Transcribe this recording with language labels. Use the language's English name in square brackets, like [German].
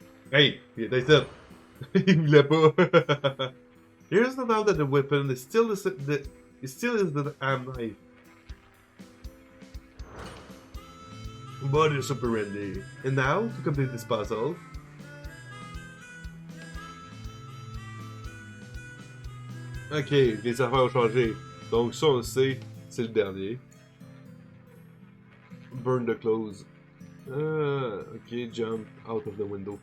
[English] Hey, that's it. [French] Il voulait pas. [English] Here's no doubt that the weapon is still the hand knife. Modus operandi. And now, to complete this puzzle. [French] Ok, les affaires ont changé. Donc ça on le sait, c'est le dernier. [English] Burn the clothes. Okay, jump out of the window.